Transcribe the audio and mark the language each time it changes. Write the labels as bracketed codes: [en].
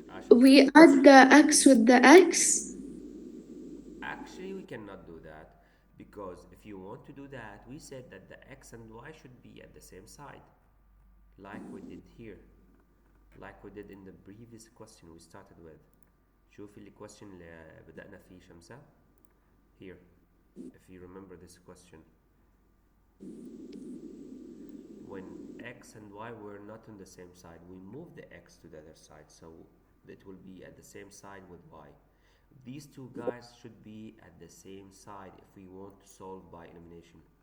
[en] We add the x with the x. Actually, we cannot do that because if you want to do that, we said that the x and y should be at the same side, like we did here, like we did in the previous question we started with. [ar] شوفي ال question اللي بدأنا فيه شمسة. [en] Here, if you remember this question. When x and y were not on the same side, we moved the x to the other side, so it will be at the same side with y. These two guys should be at the same side if we want to solve by elimination.